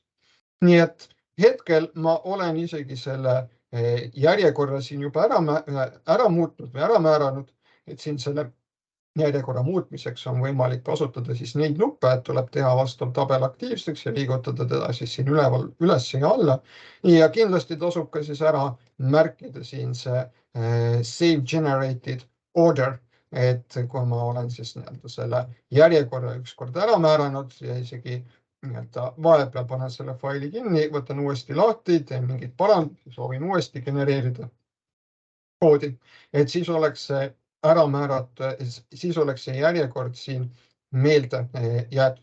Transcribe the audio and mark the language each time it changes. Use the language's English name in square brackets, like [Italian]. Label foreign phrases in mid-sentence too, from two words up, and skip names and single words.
[Estonian] Nii et hetkel ma olen isegi selle järjekorra siin juba ära muutnud või ära määranud, et siin selle järjekorra muutmiseks on võimalik kasutada siis neid nuppe, et tuleb teha vastav tabel aktiivseks ja liigutada teda siis siin üleval, üles ja alla. Ja kindlasti tasub ka siis ära märkida siin see [English] save generated order, [Estonian] et kui ma olen siis selle järjekorra ükskord ära määranud ja isegi vahepeal panen selle faili kinni, võtan uuesti lahti, teen mingid parandusi, soovin uuesti genereerida koodi, et siis oleks see ära määratud, siis oleks see järjekord siin meelde jäetud.